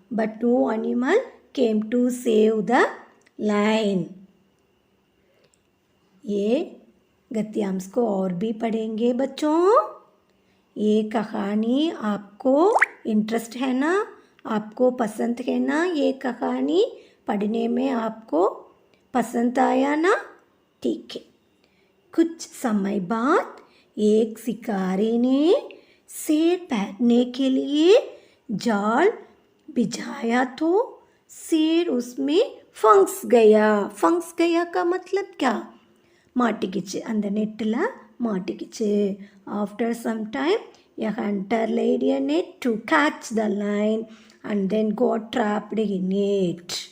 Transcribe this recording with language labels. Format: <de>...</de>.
<en>But no animal came to save the lion.</en> <hi>ये गद्यांश को और भी पढ़ेंगे बच्चों। ये कहानी आपको इंटरेस्ट है ना? आपको पसंद है ना? ये कहानी पढ़ने में आपको पसंद आया ना? ठीक है। कुछ समय बाद एक शिकारी ने शेर पकड़ने के लिए जाल बिछाया तो शेर उसमें फंस गया का मतलब क्या?</hi> <ta>மாட்டிக்கிச்சு, அந்த நெட்டில் மாட்டிக்கிச்சு.</ta> <en>After some time a hunter laid a net to catch the lion and then got trapped in it.</en>